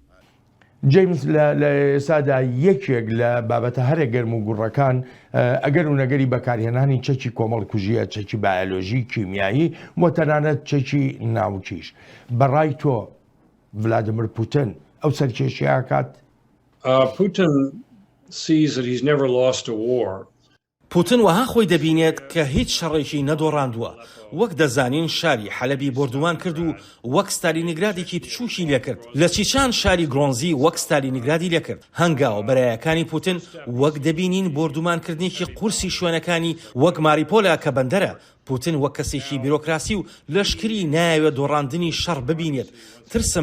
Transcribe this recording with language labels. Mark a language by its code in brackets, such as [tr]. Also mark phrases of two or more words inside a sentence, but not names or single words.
[ckb] جیمز لە ئێستادا یەکێک لە بابەتە هەرە گەرم و گوڕەکان ئەگەر و نەگەری بەکارهێنانی چەکی کۆمەڵ کوژیە چەکی بایۆلۆژی کیمیایی و تەنانەت چەکی ناوچیش بەڕای تۆ ڤلادیمیر پوتین ئەو سەرکێشیە کات؟ [en] Putin sees that he's never lost a war. [ckb] پوتین وەها خۆی دەبینێت کە هیچ شەڕێکی نەدۆڕاندووە وەک دەزانین شاری حەلەبی بردووان کرد و وەک ستالینگرادێکی بچووکی لێکرد لە چیچان شاری گرۆنزی وەک ستالینگرادی لێکرد هەنگاوە بەرایەکانی پوتین وەک دەبینین بردومانکردنێکی قورسی شوێنەکانی وەک ماریپۆلا کە بەندەرە پوتین وەک کەسێکی بیرۆکراسی و لەشکری نایەوێت دۆڕاندنی شەڕ ببینێت ترسم